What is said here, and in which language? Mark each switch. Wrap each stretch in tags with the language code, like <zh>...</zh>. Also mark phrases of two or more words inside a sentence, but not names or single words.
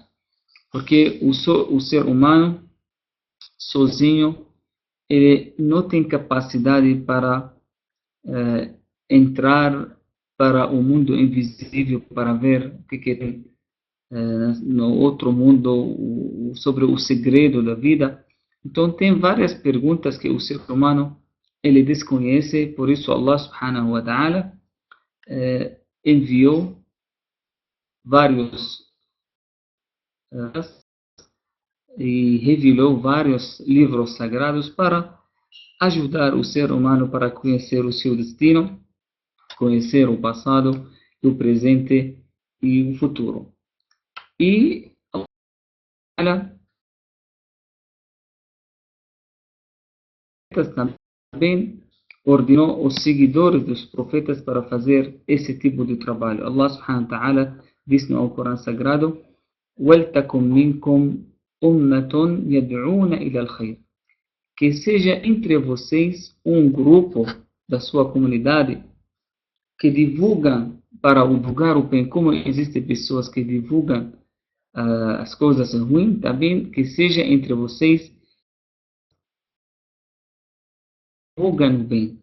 <pt>Porque o ser humano, sozinho, ele não tem capacidade para entrar para o mundo invisível, para ver o que tem no outro mundo, sobre o segredo da vida. Então tem várias perguntas que o ser humano ele desconhece, por isso</pt> <ar>الله سبحانه وتعالى</ar> <pt>enviou vários e revelou vários livros sagrados para ajudar o ser humano para conhecer o seu destino, conhecer o passado, o presente e o futuro. E Allah também ordenou os seguidores dos profetas para fazer esse tipo de trabalho.</pt> <ar>الله سبحانه وتعالى</ar> <pt>diz no Corão Sagrado:</pt> <ar>وَلْتَكُمْ مِنْكُمْ أُمَّةٌ يَدْعُونَ إِلَى الْخَيْرِ.</ar> <pt>Que seja entre vocês um grupo da sua comunidade que divulgam para divulgar o bem, como existem pessoas que divulgam as coisas ruins, também que seja entre vocês divulgam o bem.</pt>